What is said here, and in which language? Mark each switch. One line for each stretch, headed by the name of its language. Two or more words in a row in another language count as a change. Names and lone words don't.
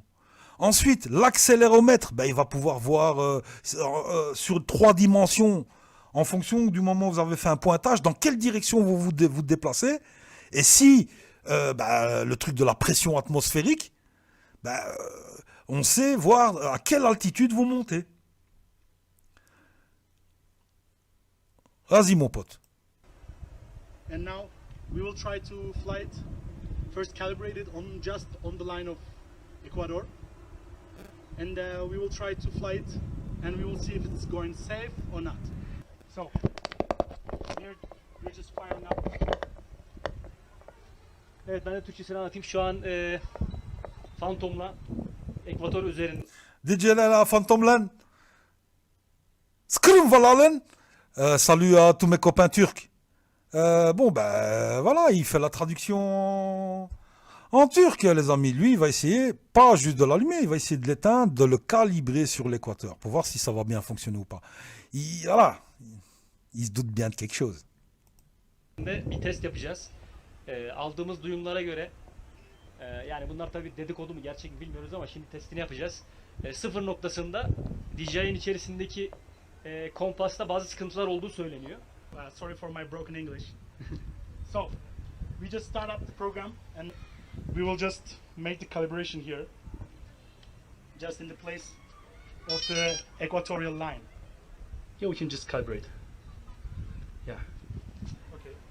French: Ensuite, l'accéléromètre, ben, il va pouvoir voir sur 3 dimensions, en fonction du moment où vous avez fait un pointage, dans quelle direction vous déplacez. Et si le truc de la pression atmosphérique, on sait voir à quelle altitude vous montez. Vas-y, mon pote.
English: And now we will try to fly it first calibrated just on the line of Ecuador, and we will try to fly it and we will see if it's going safe or not. So we're just firing up.
Turkish: Evet, ben de Türkçesini anlatayım. Şu an Phantom'la ekvator üzerinde. DJ Phantomland. Skrum Valalen.
French: Salut à tous mes copains turcs. Voilà, il fait la traduction en turc, les amis. Lui, il va essayer, pas juste de l'allumer, il va essayer de l'éteindre, de le calibrer sur l'équateur pour voir si ça va bien fonctionner ou pas. Il se doute bien de quelque chose.
Turkish: Bir test yapacağız. Aldığımız duyumlara göre, yani bunlar tabii dedikodu mu gerçek mi bilmiyoruz ama şimdi testini yapacağız. Sıfır noktasında DJI'nin içerisindeki kompasta bazı sıkıntılar olduğu söyleniyor.
English: Sorry for my broken English. So, we just start up the program and we will just make the calibration here. Just in the place of the equatorial line. Here we can just calibrate. Yeah. Okay.